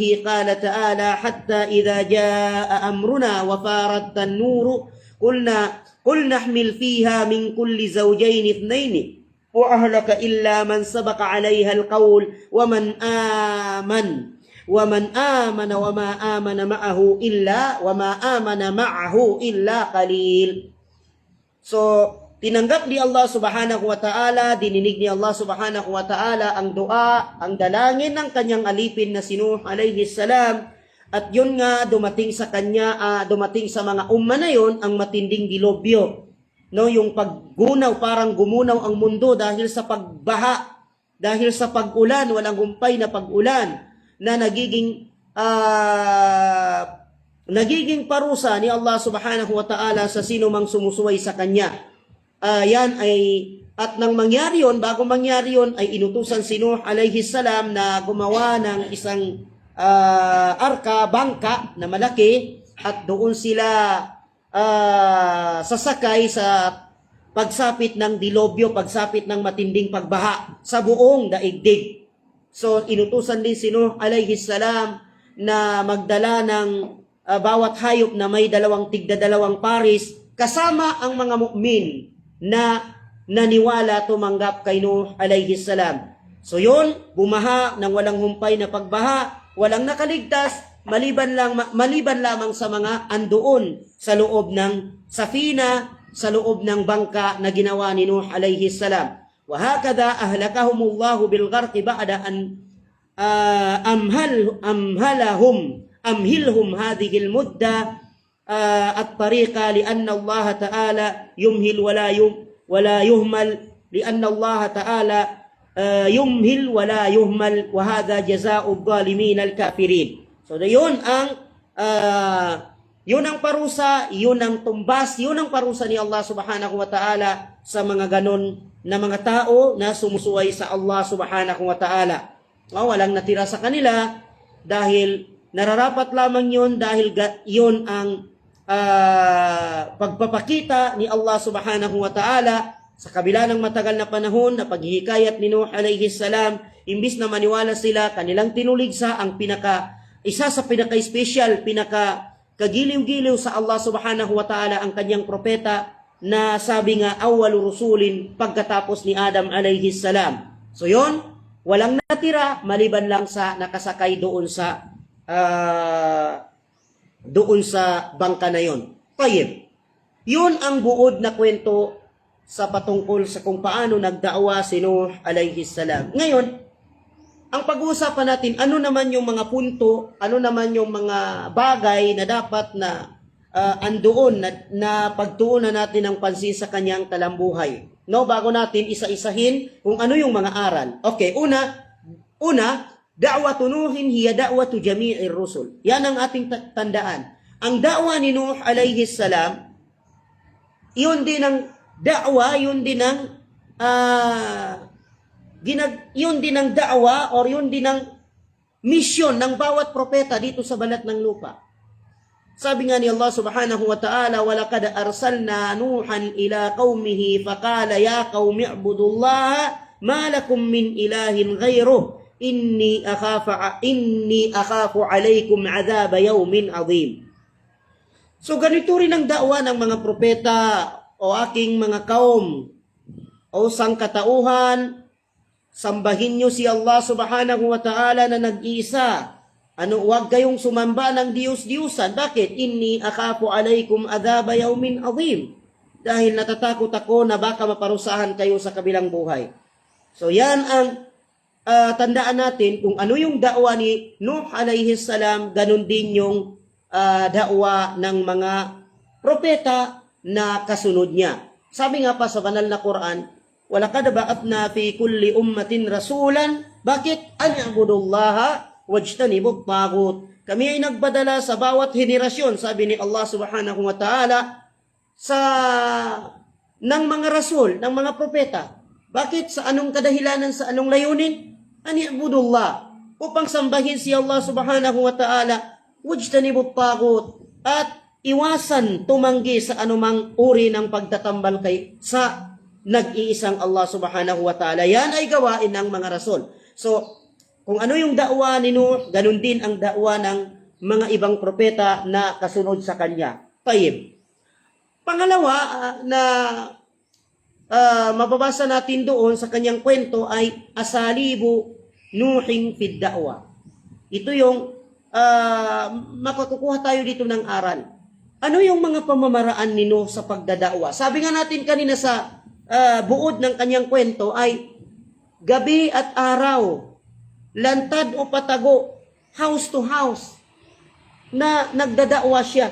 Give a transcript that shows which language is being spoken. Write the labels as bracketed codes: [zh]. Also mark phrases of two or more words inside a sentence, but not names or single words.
[ar] قال تعالى حتى إذا جاء أمرنا وفارت النور قلنا احمل فيها من كل زوجين اثنين وأهلك إلا من سبق عليها القول ومن آمن وما آمن معه إلا قليل. [tl] So, tinanggap ni Allah [ar] سبحانه وتعالى, [tl] dininig ni Allah [ar] سبحانه وتعالى [tl] ang dua, ang dalangin ng kanyang alipin na si Nuh [ar] عليه السلام. [tl] At yun nga, dumating sa mga umma na yun, ang matinding dilobyo. No, yung paggunaw, parang gumunaw ang mundo dahil sa pagbaha, dahil sa pag-ulan, walang humpay na pag-ulan, na nagiging parusa ni Allah [ar] سبحانه وتعالى [tl] sa sino mang sumusuway sa kanya. At nang mangyari yun, bago mangyari yun, ay inutusan si Nuh [ar] عليه السلام [tl] na gumawa ng isang bangka na malaki, at doon sila sasakay sa pagsapit ng dilobyo, pagsapit ng matinding pagbaha sa buong daigdig. So, inutusan din si Nuh [ar] عليه السلام [tl] na magdala ng bawat hayop na may tigdadalawang paris, kasama ang mga mu'min na naniwala, tumanggap kay Nuh [ar] عليه السلام. [tl] So yun, bumaha ng walang humpay na pagbaha, walang nakaligtas, maliban lamang sa mga andoon sa loob ng safina, sa loob ng bangka na ginawa ni Nuh [ar] عليه السلام. وهكذا أهلكهم الله بالغرق بعد أن أمهلهم هذه المدة الطريقة لأن الله تعالى يمهل ولا يهمل لأن الله تعالى يمهل ولا يهمل وهذا جزاء الظالمين الكافرين. [tl] So yun ang parusa, yun ang tumbas, yun ang parusa ni Allah [ar] سبحانه وتعالى [tl] sa mga ganon na mga tao na sumusuway sa Allah [ar] سبحانه وتعالى. [tl] Walang natira sa kanila dahil nararapat lamang yun dahil yun ang pagpapakita ni Allah [ar] سبحانه وتعالى [tl] sa kabila ng matagal na panahon na paghihikayat ni Nuh [ar] عليه السلام, [tl] imbis na maniwala sila, kanilang tinuligsa ang isa sa pinaka-special, pinaka-kagiliw-giliw sa Allah [ar] سبحانه وتعالى [tl] ang kanyang propeta na sabi nga [ar] أول رسل [tl] pagkatapos ni Adam [ar] عليه السلام. [tl] So yon, walang natira maliban lang sa nakasakay doon sa bangka na yon. Tayyib. Yun ang buod na kwento sa patungkol sa kung paano nagdaawa si Nuh [ar] عليه السلام. [tl] Ngayon, ang pag-uusapan natin, ano naman yung mga punto, ano naman yung mga bagay na dapat na andoon na pagtuunan natin ng pansin sa kanyang talambuhay. No, bago natin isa-isahin kung ano yung mga aral. Okay, una, [ar] دعوة نوح هي دعوة جميع الرسل. [tl] Yan ang ating tandaan. Ang da'wa ni Nuh [ar] عليه السلام, [tl] yun din ang da'wa, yun din ang da'wa or yun din ang mission ng bawat propeta dito sa balat ng lupa. Sabi nga ni Allah [ar] سبحانه وتعالى, وَلَقَدْ أَرْسَلْنَا نُوحًا إِلَىٰ قَوْمِهِ فَقَالَ يَا قَوْمِ اعْبُدُوا اللَّهَ مَا لَكُمْ مِنْ إِلَٰهٍ غَيْرُهُ إِنِّي أَخَافُ عَلَيْكُمْ عَذَابَ يَوْمٍ عَظِيمٍ. [tl] So ganito rin ang da'wa ng mga propeta o aking mga kaum o sangkatauhan, sambahin nyo si Allah [ar] سبحانه وتعالى [tl] na nag-iisa. Huwag kayong sumamba ng Diyos-Diyusan. Bakit? [ar] إني أخاف عليكم عذاب يوم عظيم. [tl] Dahil natatakot ako na baka maparusahan kayo sa kabilang buhay. So yan ang tandaan natin kung ano yung da'wa ni Nuh [ar] عليه السلام, [tl] ganun din yung da'wa ng mga propeta na kasunod niya. Sabi nga pa sa banal na Quran, [ar] وَلَقَدْ بَعَثْنَا فِي كُلِّ أُمَّةٍ رَسُولًا. [tl] Bakit? [ar] أَنْ اعْبُدُوا اللَّهَ واجتنبوا الطاغوت. [tl] Kami ay nagbadala sa bawat henerasyon, sabi ni Allah [ar] سبحانه وتعالى, [tl] ng mga rasul, ng mga propeta. Bakit? Sa anong kadahilanan, sa anong layunin? Ani'budullah. Upang sambahin si Allah [ar] سبحانه وتعالى, واجتنبوا الطاغوت. [tl] At iwasan tumanggi sa anumang uri ng pagtatambal sa nag-iisang Allah [ar] سبحانه وتعالى. [tl] Yan ay gawain ng mga rasul. So, kung ano yung da'wa ni Nuh, ganun din ang da'wa ng mga ibang propeta na kasunod sa kanya. Tayyib. Pangalawa na mababasa natin doon sa kanyang kwento ay [ar] أساليب نوح في الدعوة. [tl] Ito yung makakukuha tayo dito ng aral. Ano yung mga pamamaraan ni Nuh sa pagdada'wa? Sabi nga natin kanina sa buod ng kanyang kwento ay gabi at araw, lantad o patago, [en] house to house, [tl] na nagdada'wa siya.